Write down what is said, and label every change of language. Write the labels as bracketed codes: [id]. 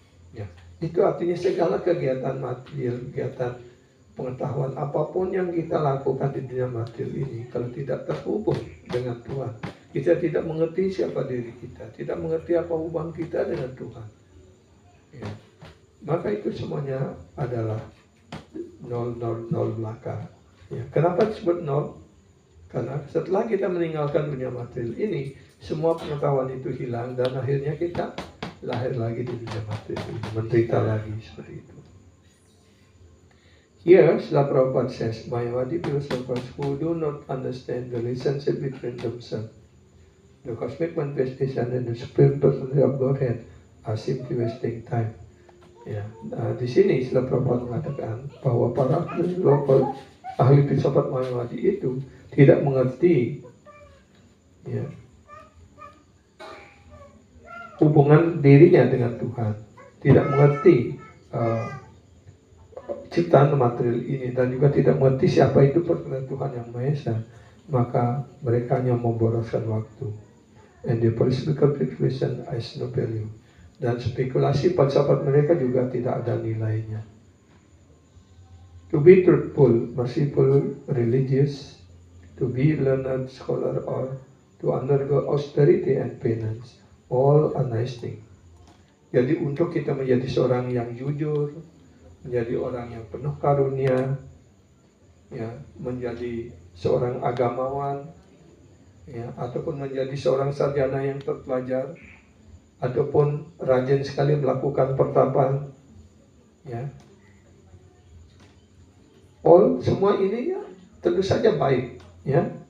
[id] Ya, itu artinya segala kegiatan material, kegiatan pengetahuan apapun yang kita lakukan di dunia material ini, kalau tidak terhubung dengan Tuhan, kita tidak mengerti siapa diri kita, tidak mengerti apa hubungan kita dengan Tuhan, ya, maka itu semuanya adalah 000 belaka. Ya, kenapa disebut 0? Karena setelah kita meninggalkan dunia material ini, semua pengetahuan itu hilang dan akhirnya kita lahir lagi di dunia material ini, menderita lagi seperti itu. [en] Here, Srila Prabhupada says, Mayavadi philosophers who do not understand the relationship between themselves, the cosmic manifestation and the supreme personality of Godhead, are simply wasting time. [id] Ya, di sini Srila Prabhupada mengatakan bahwa para ahli filsafat Mayavadi itu tidak mengerti, ya, hubungan dirinya dengan Tuhan, tidak mengerti ciptaan material ini, dan juga tidak mengerti siapa itu personal Tuhan yang Maha Esa, maka mereka hanya memboroskan waktu. [en] And the philosophical speculation has no value. [id] Dan spekulasi filsafat mereka juga tidak ada nilainya. [en] To be truthful, merciful, religious, to be learned scholar, or to undergo austerity and penance, all are nice things. [id] Jadi untuk kita menjadi seorang yang jujur, menjadi orang yang penuh karunia, ya, menjadi seorang agamawan, ya, ataupun menjadi seorang sarjana yang terpelajar, ataupun rajin sekali melakukan pertapaan, ya, semua ini ya tentu saja baik, ya.